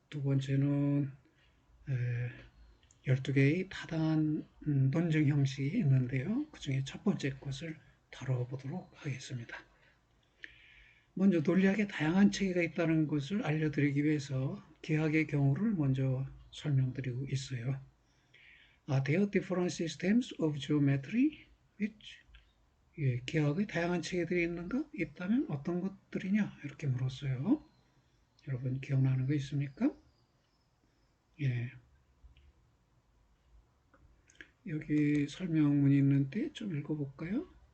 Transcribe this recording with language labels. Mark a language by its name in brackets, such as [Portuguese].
[Korean] 두 번째는 12개의 타당한 논증 형식이 있는데요. 그 중에 첫 번째 것을 다뤄보도록 하겠습니다. 먼저 논리학에 다양한 체계가 있다는 것을 알려드리기 위해서 기하학의 경우를 먼저 설명드리고 있어요. [English] Are there different systems of geometry which [Korean] 기하학의 다양한 체계들이 있는가? 있다면 어떤 것들이냐? 이렇게 물었어요. 여러분 기억나는 거 있습니까? 예. 여기 설명문이 있는데 좀 읽어볼까요?